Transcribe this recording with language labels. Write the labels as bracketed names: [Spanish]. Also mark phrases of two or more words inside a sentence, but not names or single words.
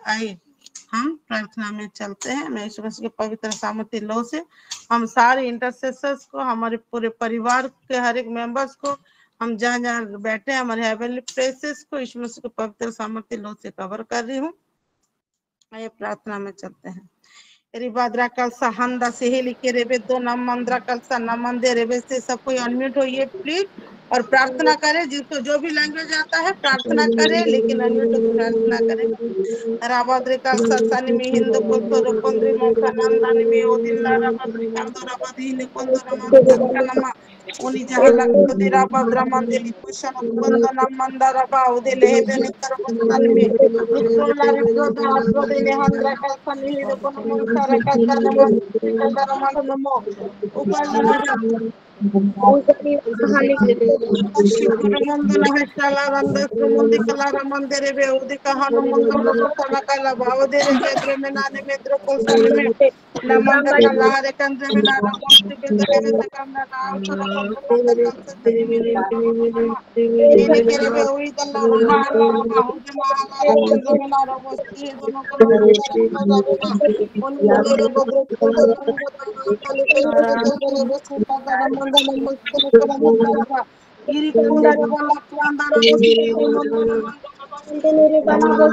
[Hindi] आइए हम प्रार्थना में चलते हैं। मैं यीशु मसीह के पवित्र सामर्थ्य लो से हम सारे इंटरसेसर्स को, हमारे पूरे परिवार के हर एक मेंबर्स को, हम जहाँ जहाँ बैठे हैं हमारे [English] heavenly places [Hindi] को यीशु मसीह के पवित्र सामर्थ्य लो से कवर कर रही हूँ। आइए प्रार्थना में चलते हैं। रिबाद्रा कलसा हंदा सेहेली के रेबे दो नाम मंद्रा कलसा नमंदे रेबे से सब कोई अनम्यूट होइए प्लीज और प्रार्थना करें। जिसको जो भी लैंग्वेज आता है प्रार्थना करें, लेकिन अनम्यूट होकर प्रार्थना करें। राबाद्रे कलसा सनी में हिंदू को तो रोपंद्री मोखा नंदानी में ओदिल्ला राबाद्री कांदो राबादी ने कोंदो नमंदा कनमा उनी जहां लगो दे राबाद्रा मंदिर कुशन कोंदो नाम मंदा राबा उदे लेहे बेने करबस्तान में रिक्रोला रिक्रोदा आद्रोदे ने हंद्रा कलसा नहीं को नमन सारा कलसा नमन सिकंदर नमन नमो उकंदर शिवरमंदन हस्ताला रंदस मुंदी कला रमंदरे बे उदिका हनुमंदन लोकसना कला भावदेरे बेद्रे में नाने मेद्रो कोसन में नमंद कला रे कंद्रे में नारा मोस्ति बेद्रे में कंदा नाम सुर कोंदर कलसा तेरी मेरे तेरी केरे बे उई दल्ला रंगा हल्ला रंगा उजे महाला रे कंद्रे में नारा मोस्ति है दोनों को नमंद रंगा जावेगा उन तेरे बद्रे कोंदर रंगा काले तेरे तेरे बस का नमंद नमस्ते नमस्ते गिरी कुंडा रे बल्ला कुंडा रे बसी रे मंदर मंदर रे बना